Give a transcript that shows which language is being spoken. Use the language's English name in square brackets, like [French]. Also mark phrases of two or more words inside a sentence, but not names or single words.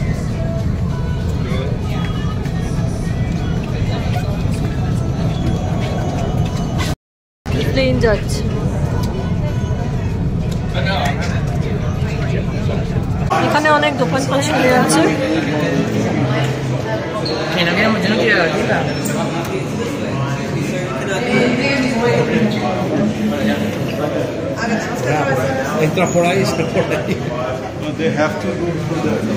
[Bangla] প্লেন যাচ্ছে। এখানে অনেক দোকান পাশ খুলে আছে। [Spanish] Entra por ahí, está por ahí. [English] They have to go for that.